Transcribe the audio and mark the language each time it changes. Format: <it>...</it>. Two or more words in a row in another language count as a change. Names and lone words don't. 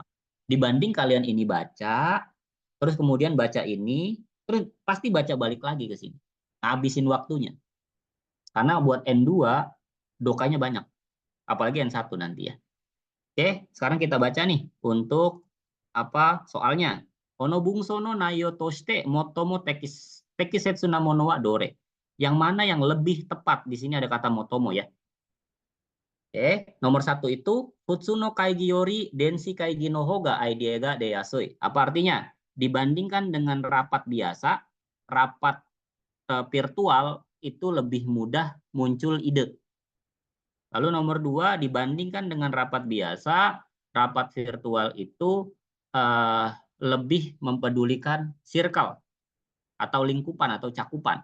<id>Dibanding kalian ini baca, terus kemudian baca ini, terus pasti baca balik lagi ke sini. Habisin waktunya. Karena buat N2 dokanya banyak. Apalagi N1 nanti ya. Oke, sekarang kita baca nih untuk soalnya.</id> <ja>この文章の内容として最も適切なものはどれ.</ja> <id>Yang mana yang lebih tepat? Di sini ada kata motomo ya. Oke, nomor 1 itu</id> <ja>普通の会議より電子会議のほうがアイデアが出やすい.</ja> <id>Apa artinya? Dibandingkan dengan rapat biasa, rapat virtual itu lebih mudah muncul ide. Lalu nomor 2, dibandingkan dengan rapat biasa, rapat virtual itu lebih mempedulikan circle atau lingkupan atau cakupan.</id>